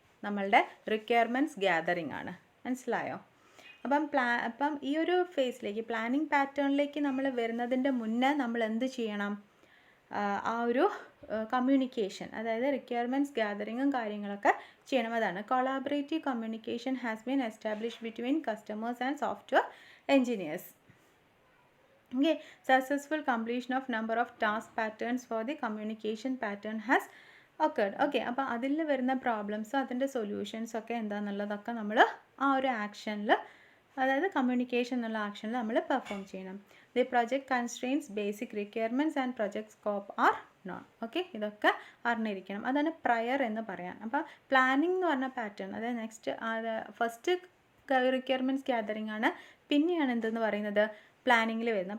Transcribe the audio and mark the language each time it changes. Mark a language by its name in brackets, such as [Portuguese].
[Malayalam] നമ്മളുടെ requirements gathering ആണ്. മനസ്സിലായോ? അപ്പം ഈ ഒരു ഫേസിലേക്ക് പ്ലാനിംഗ് പാറ്റേണിലേക്ക് നമ്മൾ വരുന്നതിൻ്റെ മുന്നേ നമ്മൾ എന്ത് ചെയ്യണം? ആ ഒരു കമ്മ്യൂണിക്കേഷൻ, അതായത് റിക്വയർമെൻറ്റ്സ് ഗ്യാതറിങ്ങും കാര്യങ്ങളൊക്കെ ചെയ്യണം. [English] അതാണ് collaborative communication has been establish between customers and software engineers. Okay, successful completion of number of task patterns for the communication pattern has occurred. [Malayalam] Okay, അപ്പോൾ അതിൽ വരുന്ന പ്രോബ്ലംസും അതിൻ്റെ സൊല്യൂഷൻസും ഒക്കെ എന്താണെന്നുള്ളതൊക്കെ നമ്മൾ ആ ഒരു ആക്ഷനിൽ, അതായത് കമ്മ്യൂണിക്കേഷൻ എന്നുള്ള ആക്ഷനിൽ നമ്മൾ പെർഫോം ചെയ്യണം. [English] The project constraints basic requirements and project scope are known. [Malayalam] Okay, ഇതൊക്കെ അറിഞ്ഞിരിക്കണം. അതാണ് പ്രയർ എന്ന് പറയാൻ. അപ്പോൾ പ്ലാനിംഗ് എന്ന് പറഞ്ഞ പാറ്റേൺ, അതായത് നെക്സ്റ്റ് ഫസ്റ്റ് റിക്വയർമെൻറ്റ്സ് ഗ്യാതറിംഗ് ആണ്, പിന്നെയാണ് എന്തെന്ന് പറയുന്നത് പ്ലാനിങ്ങിൽ വരുന്നത്.